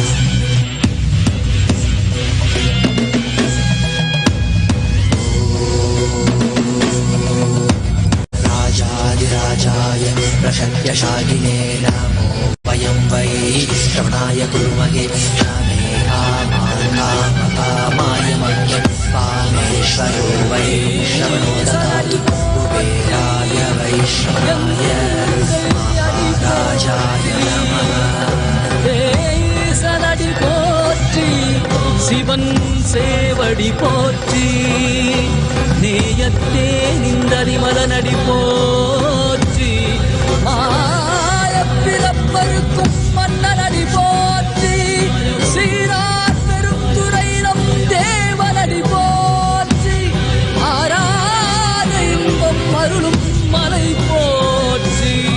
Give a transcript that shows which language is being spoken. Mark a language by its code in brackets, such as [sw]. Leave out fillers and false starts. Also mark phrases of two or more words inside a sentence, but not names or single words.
[sa] राजाधिराजाय प्रशक्यशालिने नमो वयं वै श्रवणाय कुर्महे श्यामे कामाय मह्यं पामेश्वरो वै श्रवणो ददातु कुबेराय वैश्रवणाय महाराजाय नमः [ta] சலடி போற்றி சிவன் சேவடி போற்றி நேயத்தே நிந்தரிமலனடி போற்றி ஆயப்பிறப்பருக்கும் மன்னனடி போற்றி சீரார் பெருந்துரை நம் தேவனடி போற்றி ஆராத இன்பம் அருளும் மலை போற்றி